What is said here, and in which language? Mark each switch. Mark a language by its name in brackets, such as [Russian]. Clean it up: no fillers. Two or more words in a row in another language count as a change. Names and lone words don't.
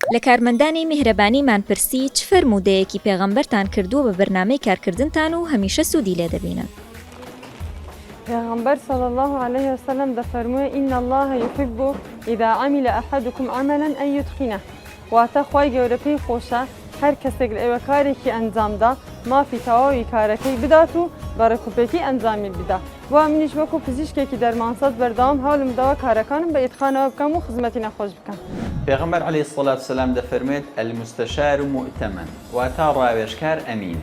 [Central Kurdish] لە کارمەندانی میهرەبانیمان پرسی چ فەرموودەیەکی پێغەمبەرتان کردووە بە بەرنامەی کارکردنتان و هەمیشە سوودی لێ دەبینن. پیغمبر [Arabic] صلی الله علیه و سلم [Central Kurdish] دفرموه [Arabic] إن الله يحب إذا عمل أحدكم عملا أن يتقنه [Central Kurdish] واتە خوای گەورە پێی خۆشە هەر کەسێک لە ئێوە کارێکی ئەنجامدا مافی تەواوی کارەکەی بدات و بەڕێکوپێکی ئەنجامی بدا. بۆ منیش وەکو پزیشکێکی دەرمانسەز بەردەوام هەوڵم داوە کارەکانم بە ئیتقانەوە بکەم و خزمەتی نەخۆش بکەم. پێغەمبەر [Arabic] عەلەیهی سەڵات وسەلام [Central Kurdish] دەفەرمێت [Arabic] المستەشار مؤتەمەن [Central Kurdish] واتە ڕاوێژکار ئەمینە.